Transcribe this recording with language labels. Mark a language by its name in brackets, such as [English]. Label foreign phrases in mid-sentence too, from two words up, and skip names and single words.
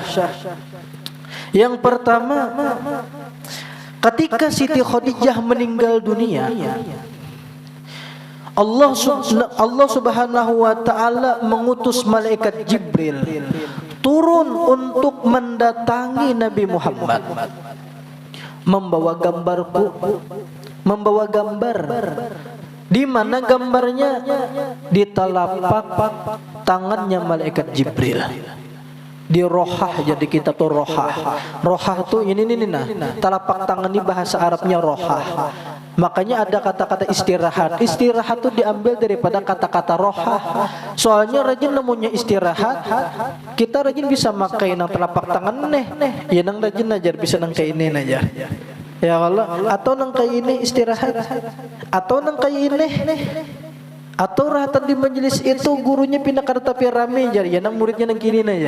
[Indonesian] Yang pertama, ketika Siti Khadijah meninggal dunia, Allah [Arabic] سبحانه وتعالى [Indonesian] mengutus malaikat Jibril turun untuk mendatangi Nabi Muhammad, membawa gambar, di mana gambarnya di telapak tangannya malaikat Jibril. Di rohah, jadi kita tuh rohah. Rohah tuh ini nah, telapak tangan ini bahasa Arabnya rohah. Makanya ada kata-kata istirahat. Istirahat tuh diambil daripada kata-kata rohah. Soalnya rajin namanya istirahat, kita rajin bisa makai nang telapak tangan ya nang rajin ajar bisa nang kayak ini aja. [Arabic] يا الله, [Indonesian] atau nang kayak ini istirahat, atau nang kayak ini, atau rahatan di majelis itu gurunya pindah ke tapi rame aja, ya nang muridnya nang kini aja.